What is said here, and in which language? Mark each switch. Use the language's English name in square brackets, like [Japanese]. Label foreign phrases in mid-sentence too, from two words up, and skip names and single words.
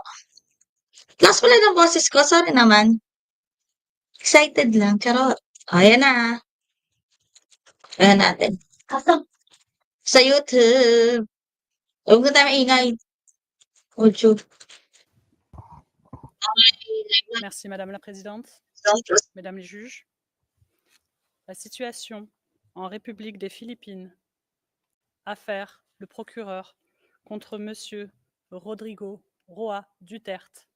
[Filipino] Lakas pala ng boses ko, sorry naman. Excited lang, charot. Ayan na. Ayan natin. Sa YouTube. Huwag na tayo maingay. YouTube. [French] Merci Madame la Présidente, Mesdames les juges. La situation en République des Philippines. Affaire le procureur contre Monsieur Rodrigo Roa Duterte.